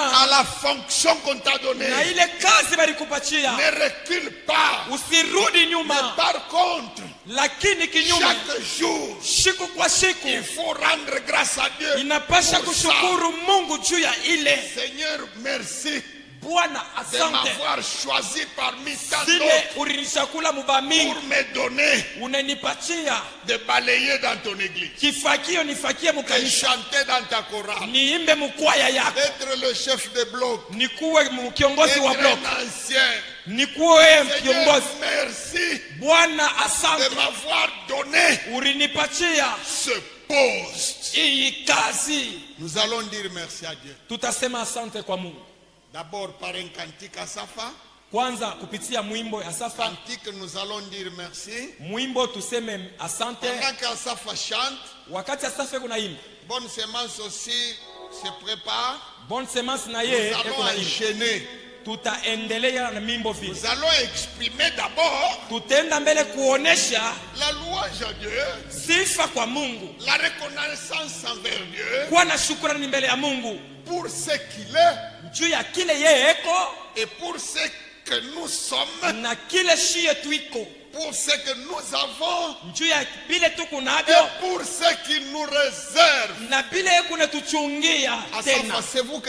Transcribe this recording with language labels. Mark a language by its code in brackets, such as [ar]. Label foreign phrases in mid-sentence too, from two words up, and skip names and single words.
[fr] à la fonction qu'on t'a donnée. [sw] na ile kazi balikupatia. [fr] Ne recule pas. [sw] Usirudi [fr] Mais [sw] nyuma, [fr] par contre, [sw] lakini kinyume, [fr] chaque jour, [sw] siku kwa siku [fr] il faut rendre grâce à Dieu. [sw] inapasha [fr] pour ça. [sw] kushukuru Mungu juu ya ile. [fr] Seigneur, merci [sw] Bwana, [fr] de [sw] asante [fr] m'avoir choisi parmi tant [sw] zile [fr] d'autres [sw] ulinishakula mubamingi, [fr] pour me donner [sw] unanipatia [fr] de balayer dans ton église, [sw] kifakio nifakie [fr] de [sw] mukanisa, [fr] chanter dans ta chorale, [sw] niimbe mukwaya yako, [fr] d'être le chef de bloc, [sw] nikuwe kiongozi wa [fr] d'être [sw] block, [fr] un ancien. [sw] nikuwe [fr] Seigneur, [sw] kiongozi. [fr] merci [sw] Bwana, [fr] de [sw] asante [fr] m'avoir donné [sw] ulinipatia [fr] ce poste. [sw] hii kazi. [fr] Nous allons dire merci à Dieu. [sw] Tutasema asante kwa Mungu, [fr] D'abord par un cantique à Safa. [sw] kwanza kupitia mwimbo ya Safa. [fr] Cantique, nous allons dire merci. [sw] Mwimbo tuseme asante. [fr] Pendant qu'Asafa chante, [sw] Wakati Asafa kuna imba, [fr] Bonne Semence aussi se prépare. [sw] Bonne Semence na [fr] Nous [sw] ye [fr] allons [sw] kuna imba. [fr] enchaîner. [sw] Tutaendelea na mimbo vile, [fr] Nous allons exprimer d'abord [sw] tutaenda mbele kuonesha [fr] la louange à Dieu, [sw] sifa kwa Mungu, [fr] la reconnaissance envers Dieu [sw] kuwa na shukrani mbele ya Mungu [fr] pour ce qu'il est [sw] juu ya kile yeye eko [fr] et pour ce que nous sommes, [sw] na kile shie tuiko, [fr] pour ce que nous avons [sw] juu ya bile tuko nabyo [fr] et pour ce qu'il nous réserve. [sw] na bile kuna tuchungia tena. [fr] Asafa, c'est vous que